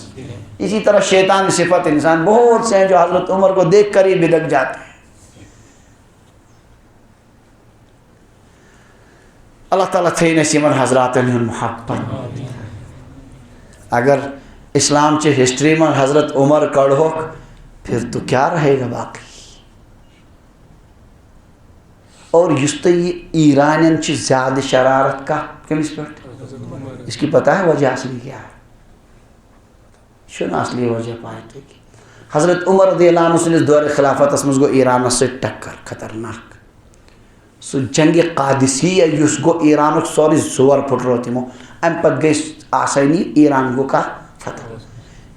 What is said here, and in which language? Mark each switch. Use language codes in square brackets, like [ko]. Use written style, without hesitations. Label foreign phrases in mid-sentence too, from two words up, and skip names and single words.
[ur] اسی طرح شیطان صفت انسان بہت سے ہیں جو حضرت عمر کو دیکھ کر ہی بلک جاتے ہیں۔ [ks] اللہ تعالیٰ تھٲیِن اَسہِ یِمن حضراتن ہُنٛد محبت۔ اگر اسلام چہِ ہسٹری منٛز حضرت عمر کڑہوکھ [ur] پھر تو کیا رہے گا باقی۔ [ks] اور یُس تۄہہِ یہِ ایرانین چھِ زیادٕ شرارت کتھ کٔمِس پٮ۪ٹھ؟ [ur] اس کی پتہ ہے وجہ اصلی کیا ہے؟ [ks] چھُنہٕ اصلی وجہ پاے تۄہہِ۔ حضرت عمر رضی اللہ عنہ سٕنٛدِس دورِ خلافتس منٛز گوٚو ایرانس سۭتۍ ٹکر خطرناک، سُہ جنگِ قادسیہ یُس گوٚو ایرانُک سورُے زور پھٕٹرو تِمو، امہِ پتہٕ گٔے آسٲنی، ایران گوٚو کتھ فتح۔